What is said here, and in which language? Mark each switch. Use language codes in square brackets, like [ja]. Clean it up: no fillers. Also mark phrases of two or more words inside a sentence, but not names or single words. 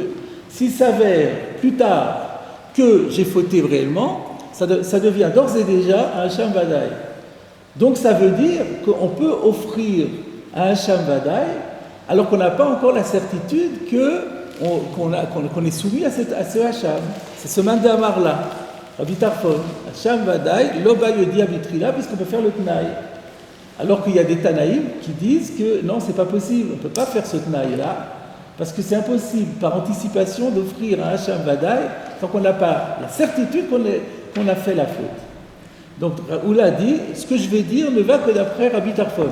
[fr] S'il s'avère plus tard que j'ai fauté réellement, ça devient d'ores et déjà un [he] Hacham Vadaï. [fr] Donc ça veut dire qu'on peut offrir un [he] Hacham Vadaï [fr] alors qu'on n'a pas encore la certitude qu'on est soumis à ce Hacham. C'est ce mandamar-là, [he] Rabbi Tarfon, Hacham Vadaï, lo ba yediya bitrila, [fr] puisqu'on peut faire le Tnaï. Alors qu'il y a des Tanaïm qui disent que non, c'est pas possible, on ne peut pas faire ce Tnaï-là, parce que c'est impossible, par anticipation, d'offrir un [he] Hacham Vadaï [fr] tant qu'on n'a pas la certitude qu'on a fait la faute. Donc Raoula dit, ce que je vais dire ne va que d'après Rabbi Tarfon.